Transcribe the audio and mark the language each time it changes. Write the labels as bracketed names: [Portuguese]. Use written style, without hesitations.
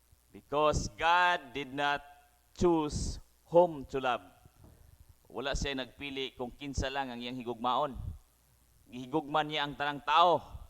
[English] Because God did not choose whom to love. [Cebuano] Wala siya nagpili kung kinsa lang ang iyang higugmaon. Gihigugman niya ang tanang tao.